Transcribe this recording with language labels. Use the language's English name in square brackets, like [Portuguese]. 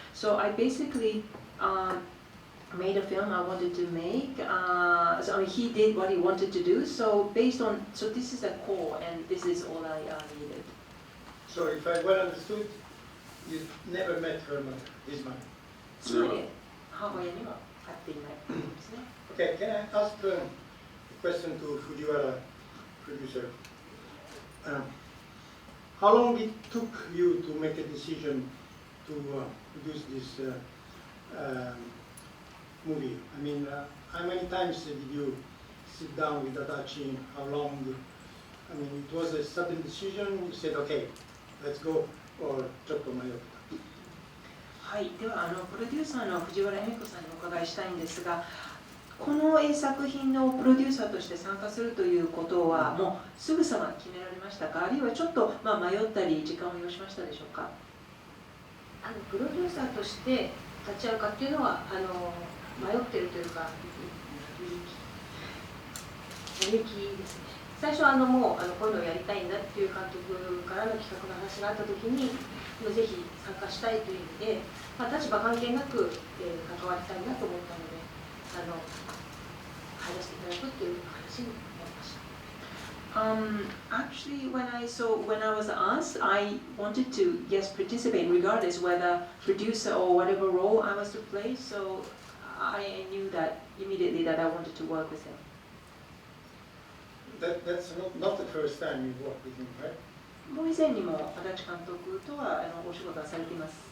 [English] So I basically made a film I wanted to make. So he did what he wanted to do. So this is the core, and this is all I needed. So if I well understood, you never met her mother, his mother. [Japanese] つまり母親には会っていないですね。 [English] Okay, can I ask a question to Fujiwara producer? How long it took you to make a decision to produce this movie? I mean, how many times did you sit down with Adachi? How long? I mean, it was a sudden decision. You said, okay, let's go, or [Japanese] ちょっと迷った。はい、ではプロデューサーの藤原恵美子さんにお伺いしたいんですが、この作品のプロデューサーとして参加するということはもうすぐさま決められましたか、あるいはちょっと迷ったり時間を要しましたでしょうか。プロデューサーとして立ち会うかっていうのは迷ってるというか勇気ですね。最初はもうこういうのをやりたいんだっていう監督からの企画の話があった時にぜひ参加したいという意味で、立場関係なく、関わりたいなと思ったので入らせていただくっていう話になりました。 [English] Actually, when I was asked, I wanted to participate regardless whether producer or whatever role I was to play. So I knew that immediately that I wanted to work with him. That's not the first time you worked with him, right? [Japanese] もう以前にも足立監督とはお仕事はされています。